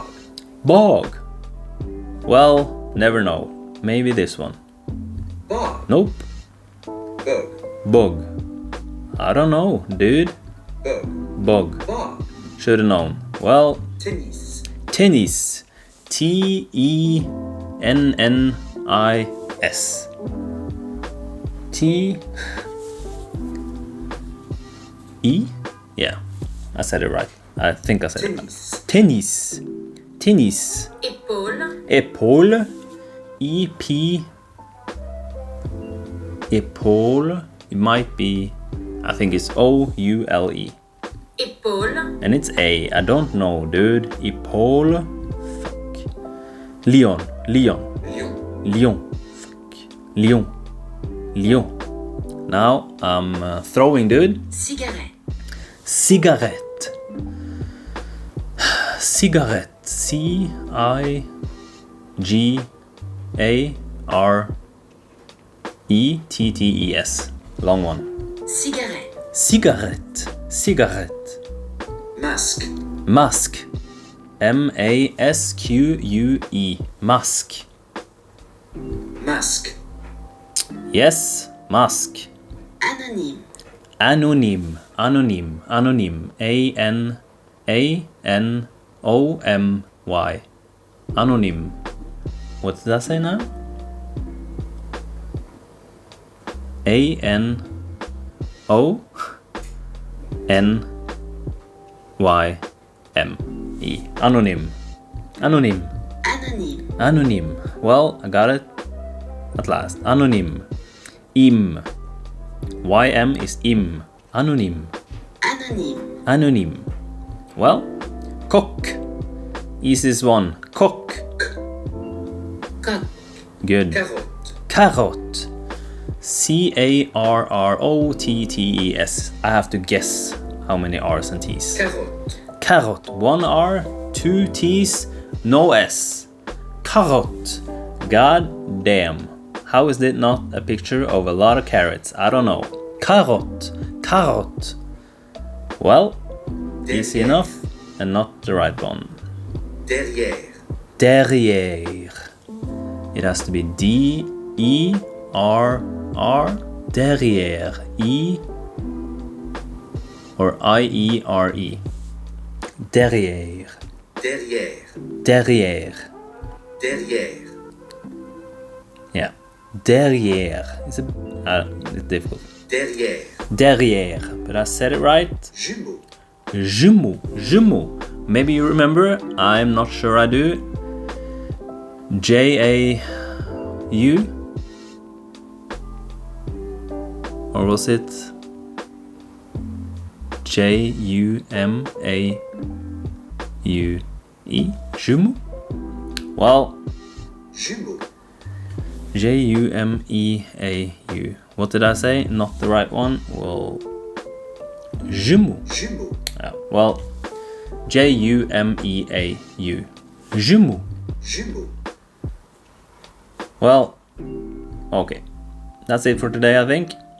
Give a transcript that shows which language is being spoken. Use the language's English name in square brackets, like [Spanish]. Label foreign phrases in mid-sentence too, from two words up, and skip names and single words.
[English] Bog. Well, never know. Maybe this one. Bog. Nope. Bug. Bug. I don't know, dude. Bug. Bug. Bog. Should have known. Well, Tennis. tennis. T-E-N-N-I-S. T-E? Yeah, I said it right. I think I said it right. Tennis. Tennis. Tennis. Épaule. Épaule. E-P. Épaule. It might be, I think it's O-U-L-E. Épaule. And it's A. I don't know, dude. Épaule. Fuck. Lion. Lion. Lion. Lion. Fuck. Lion. Lion. Now I'm throwing, dude. Cigarette. Cigarette. Cigarette. C-I-G-A-R-E-T-T-E-S. Long one. Cigarette. Cigarette. Cigarette. Masque. Mask. M-A-S-Q-U-E. Mask. Masque. Yes, mask. Anonyme. Anonym. Anonym. Anonym. A-N-A-N-O-M-Y. Anonym. What did I say now? A-N-O-N-Y-M-E. Anonym. Anonym. Anonyme. Anonym. Well, I got it at last. Anonym. Im. YM is im. Anonym. Anonyme. Anonym. Well, cock. Easiest one. Cock. Coq. Good. Carotte. Carrot. Carrottes. I have to guess how many R's and T's. Carotte. Carrot. 1 R, 2 T's, no S. Carrot. God damn. How is it not a picture of a lot of carrots? I don't know. Carrot. Carrot. Well, easy enough and not the right one. Derrière. Derrière. It has to be D-E-R-R. Derrière. E or I-E-R-E. Derrière. Derrière. Derrière. Derrière. Yeah. Derrière. It's difficult. Derrière. Derrière. But I said it right. Jumeau. Jumeau. Jumeau. Maybe you remember. I'm not sure I do. J-A-U? Or was it J-U-M-A-U-E? Jumeau? Well, Jumeau. J-U-M-E-A-U. What did I say? Not the right one? Well, jumeau. Jumeau. Well, J-U-M-E-A-U. Jumeau. Jumeau. Well, okay. That's it for today, I think.